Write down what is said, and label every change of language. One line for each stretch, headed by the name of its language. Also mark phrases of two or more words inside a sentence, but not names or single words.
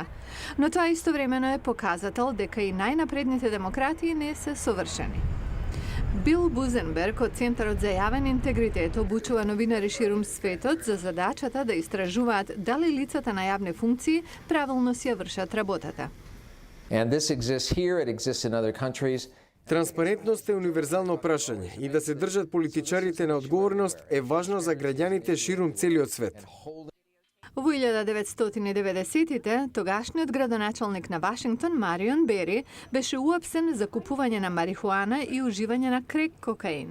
Macedonian: Но тоа истовремено е показател дека и најнапредните демократии не се совршени. Бил Бузенберг од Центарот за јавен интегритет обучува новинари ширум светот за задачата да истражуваат дали лицата на јавни функции правилно си ја вршат работата.
English: And this exists here, it exists in other countries.
Macedonian: Транспарентност е универзално прашање и да се држат политичарите на одговорност е важно за граѓаните ширум целиот свет. Во 1990-тите, тогашниот градоначалник на Вашингтон, Марион Бери, беше уапсен за купување на марихуана и уживање на крек кокаин.